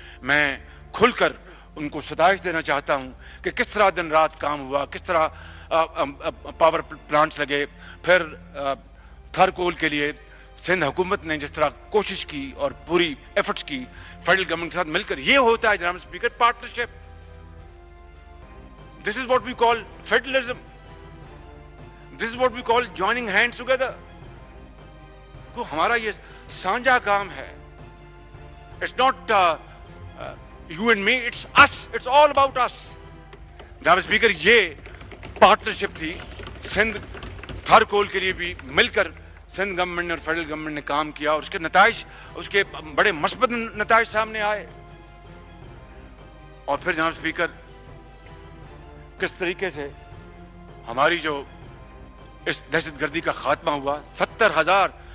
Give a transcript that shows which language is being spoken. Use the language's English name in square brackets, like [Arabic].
[Urdu] میں کھل کر ان کو ستائش دینا چاہتا ہوں کہ کس طرح دن رات کام ہوا, کس طرح پاور پلانٹس لگے, پھر تھرکول کے لیے سندھ حکومت نے جس طرح کوشش کی اور پوری ایفرٹس کی فیڈرل گورنمنٹ کے ساتھ مل کر. یہ ہوتا ہے جناب speaker partnership. [English] This is what we call federalism. This is what we call joining hands together. [Urdu] کو ہمارا یہ سانجھا کام ہے. [English] It's not you and me, it's us, it's all about us. [Urdu] جناب اسپیکر یہ پارٹنرشپ تھی. سندھ تھرکول کے لیے بھی مل کر سندھ گورنمنٹ نے اور فیڈرل گورنمنٹ نے کام کیا اور اس کے نتائج, اس کے بڑے مثبت نتائج سامنے آئے. اور پھر جناب اسپیکر کس طریقے سے ہماری جو اس دہشت گردی کا خاتمہ ہوا, 70,000.